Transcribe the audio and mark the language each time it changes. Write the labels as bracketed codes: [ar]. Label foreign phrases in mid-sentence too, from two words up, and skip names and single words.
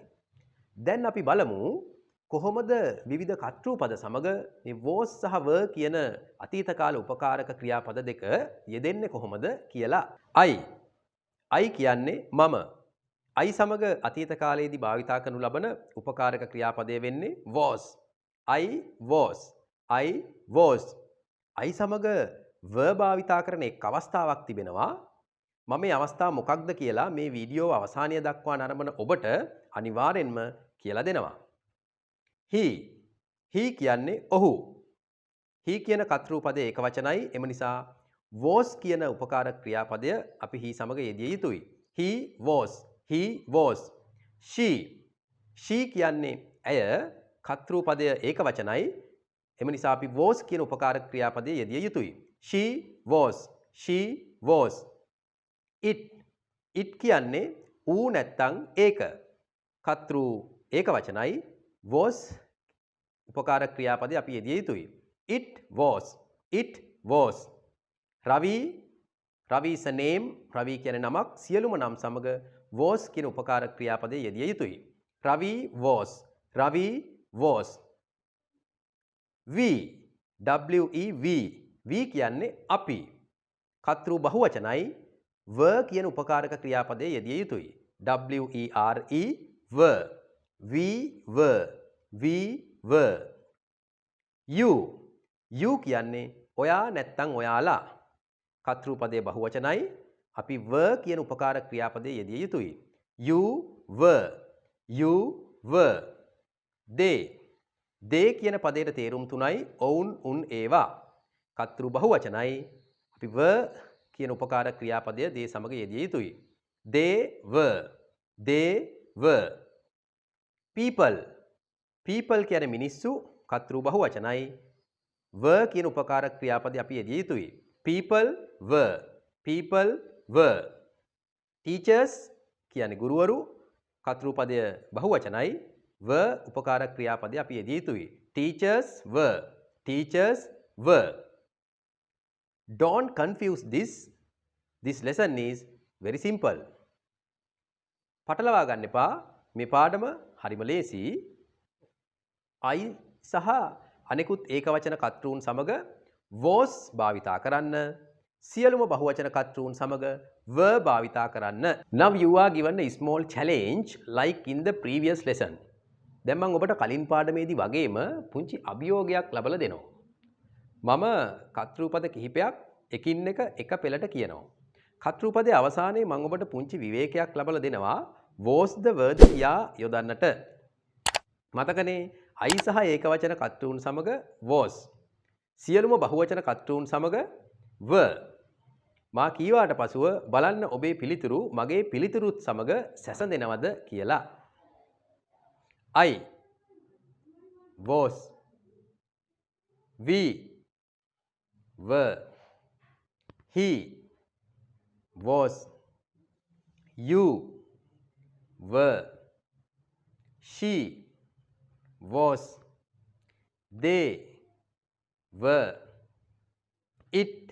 [si] දැන් අපි බලමු කොහොමද විවිධ කර්තෘපද සමග මේ was සහ were කියන අතීත කාල උපකාරක ක්‍රියාපද දෙක යෙදෙන්නේ කොහොමද කියලා. I කියන්නේ මම. I සමග අතීත කාලයේදී භාවිතා කරනු ලබන උපකාරක ක්‍රියාපදය වෙන්නේ was. [en] I was. I was. [si] I සමග were භාවිතා කරන එක් අවස්ථාවක් තිබෙනවා. මම මේ අවස්ථාව මොකක්ද කියලා මේ වීඩියෝ අවසානය දක්වා නරඹන ඔබට අනිවාර්යෙන්ම කියලා දෙනවා. he කියන්නේ ඔහු. he කියන කර්තෘපදයේ ඒක වචනයි. එම නිසා was කියන උපකාරක ක්‍රියාපදය අපි he සමග යෙදිය යුතුයි. [en] he was. He was. She [si] කියන්නේ ඇය. කර්තෘපදය ඒක වචනයි. එම නිසා අපි was කියන උපකාරක ක්‍රියාපදයේ යෙදිය යුතුයි. [en] She was. She was. It [si] කියන්නේ ඌ නැත්තම් ඒක. කර්තෘ ඒක වචනයි. was උපකාරක ක්‍රියාපදයේ අපි යෙදිය යුතුයි. [en] It was. It was. Ravi is a name. [si] Ravi කියන්නේ නමක්. සියලුම නම් සමග was කියන උපකාරක ක්‍රියාපදයේ යෙදිය යුතුයි. [en] Ravi was. Ravi was. [si] We කියන්නේ අපි. කර්තෘ බහුවචනයි. were කියන උපකාරක ක්‍රියාපදයේ යෙදිය යුතුයි. [en] were were. We were. We were. You [si] කියන්නේ ඔයා නැත්තම් ඔයාලා. කර්තෘ පදයේ බහුවචනයි. අපි were කියන උපකාරක ක්‍රියාපදයේ යෙදිය යුතුයි. [en] You were. You were. [si] They කියන පදයට තේරුම් තුනයි. ඔවුන්, උන්, ඒවා. කර්තෘ බහුවචනයි. අපි were කියන උපකාරක ක්‍රියාපදය they සමග යෙදිය යුතුයි. [en] They were. They were. [si] People කියන්නේ මිනිස්සු. කර්තෘ බහුවචනයි. were කියන උපකාරක ක්‍රියාපදය අපි යෙදිය යුතුයි. [en] People were. People were. [si] Teachers කියන්නේ ගුරුවරු. කර්තෘ පදය බහුවචනයි. were උපකාරක ක්‍රියාපදය අපි යෙදිය යුතුයි. [en] Teachers were. Teachers were. Don't confuse this. This lesson is very simple. [si] පටලවා ගන්න එපා. මේ පාඩම හරිම ලේසි. I සහ අනෙකුත් ඒකවචන කර්තෘන් සමග was භාවිතා කරන්න. සියලුම බහුවචන කර්තෘන් සමග were භාවිතා කරන්න. [en] Now you are given a small challenge like in the previous lesson. [si] දැන් මම ඔබට කලින් පාඩමේදී වගේම පුංචි අභියෝගයක් ලබලා දෙනවා. මම කර්තෘපද කිහිපයක් එකින් එක පෙළට කියනවා. කතෘපදයේ අවසානයේ මම ඔබට පුංචි විවේකයක් ලබලා දෙනවා [en] was the word [si] කියා යොදන්නට. මතකනේ I සහ ඒකවචන කර්තෘන් සමග was. සියලුම බහුවචන කර්තෘන් සමග were. මා කීවාට පසුව බලන්න ඔබේ පිළිතුරු මගේ පිළිතුරුත් සමග සැසඳෙනවද කියලා. [en] I was, we were, he was, you were, she was, they were, it